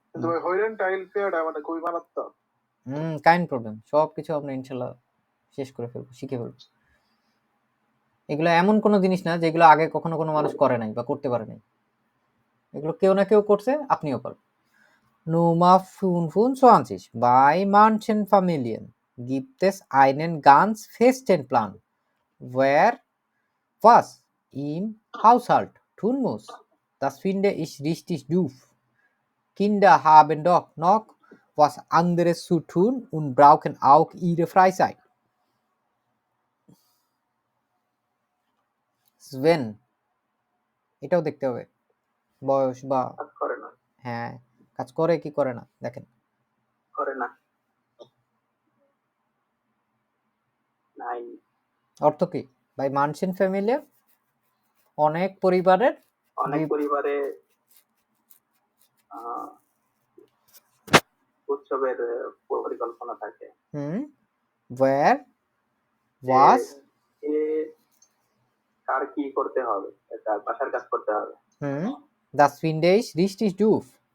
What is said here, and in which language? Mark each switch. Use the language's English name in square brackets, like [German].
[Bangla] কিন্তু ওই হইলেন টাইল ফেয়ারটা মানে খুবই মারাত্মক। কাইন্ড প্রবলেম সবকিছু আমরা ইনশাল্লাহ শেষ করে ফেলবো, শিখে ফেলবো। এগুলো এমন কোনো জিনিস না যেগুলো আগে কখনো কোনো মানুষ করে নাই বা করতে পারে নাই, এগুলো কেউ না কেউ করছে, আপনিও পারবেন। [German] Nummer 25. Bei manchen Familien gibt es einen ganz festen Plan, wer was im Haushalt tun muss. Das finde ich richtig doof. Kinder haben doch noch was anderes zu tun und brauchen auch ihre Freizeit. [Bangla] Sven, এটাও দেখতে হবে বয়স বা কাজ করে না, হ্যাঁ কাজ করে কি করে না দেখেন। করে না। 9 অর্থ কি? বাই মানসিন ফ্যামিলি অনেক পরিবারের অনেক পরিবারে উৎসবের পরিকল্পনা থাকে। [German] where was [Bangla] এ কার কি করতে হবে, এটা বাসার কাজ করতে হবে। [German] das finde ich richtig doof.